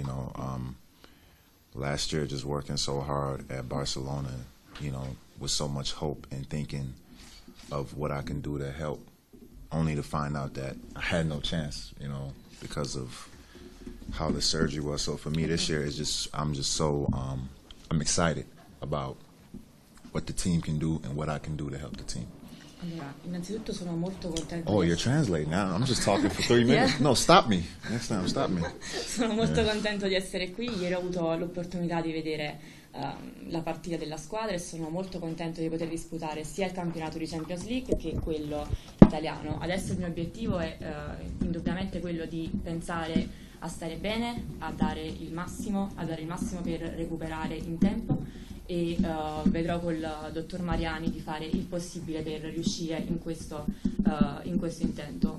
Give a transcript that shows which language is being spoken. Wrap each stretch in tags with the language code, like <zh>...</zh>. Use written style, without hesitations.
<en>You know, last year just working so hard at Barcelona, you know, with so much hope and thinking of what I can do to help, only to find out that I had no chance, you know, because of how the surgery was. So for me this year, I'm excited about what the team can do and what I can do to help the team.</en> <it>Allora, innanzitutto sono molto contento.</it> <en>Oh, you're translating now. I'm just talking for 3 minutes. Yeah. No, stop me. Next time, stop me.</en> <it>Sono molto contento di essere qui. Ieri ho avuto l'opportunità di vedere la partita della squadra e sono molto contento di poter disputare sia il campionato di Champions League che quello italiano. Adesso il mio obiettivo è indubbiamente quello di pensare a stare bene, a dare il massimo per recuperare in tempo e vedrò col dottor Mariani di fare il possibile per riuscire in questo intento.</it>